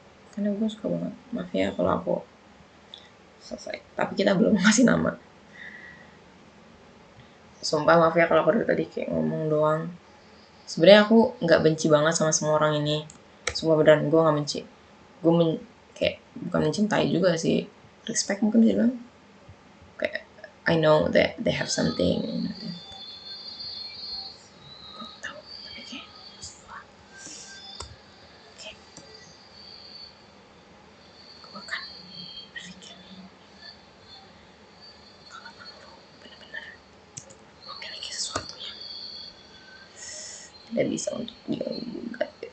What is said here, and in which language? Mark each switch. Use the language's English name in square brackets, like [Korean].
[Indonesian] Karena gue suka banget, maaf ya kalau aku selesai, tapi kita belum ngasih nama. Sumpah maaf ya kalau aku dari tadi kayak ngomong doang, Sebenarnya aku nggak benci banget sama semua orang ini, semua beneran gue nggak benci. Gue kayak bukan mencintai juga sih, respect mungkin bisa bilang. [English] Kayak I know that they have something. [Indonesian] Gue tahu, tapi kayak gue akan berpikir kalau lu benar-benar memiliki sesuatu yang tidak bisa untuk digugat.